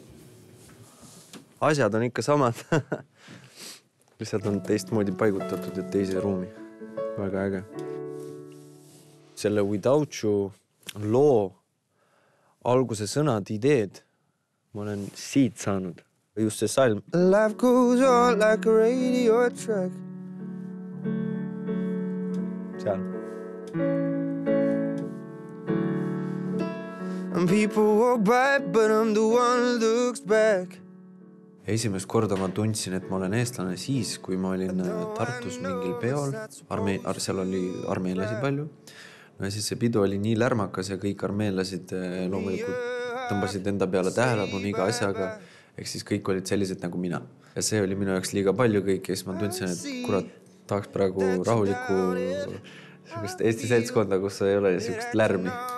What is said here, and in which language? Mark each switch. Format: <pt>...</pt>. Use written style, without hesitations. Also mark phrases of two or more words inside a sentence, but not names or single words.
<et>Asjad on ikka samad. Lihtsalt on teistmoodi paigutatud ja teise ruumi. Väga äge. Selle Without You loo alguse sõnad, ideed ma olen siit saanud. Just see salm.</et> <en>Life goes on like a radio track.</en> <et>Seal.</et> <en>And people walk by, but I'm the one who looks back.</en> <et>Esimest korda ma tundsin, et ma olen eestlane siis, kui ma olin Tartus mingil peol. Seal oli armeenlasi palju. No ja siis see pidu oli nii lärmakas ja kõik armeenlased loomulikult tõmbasid enda peale tähelepanu iga asjaga. Ehk siis kõik olid sellised nagu mina. Ja see oli minu jaoks liiga palju kõik ja siis ma tundsin, et kurat, tahaks praegu rahulikku Eesti seltskonda, kus ei ole niisugust lärmi.</et>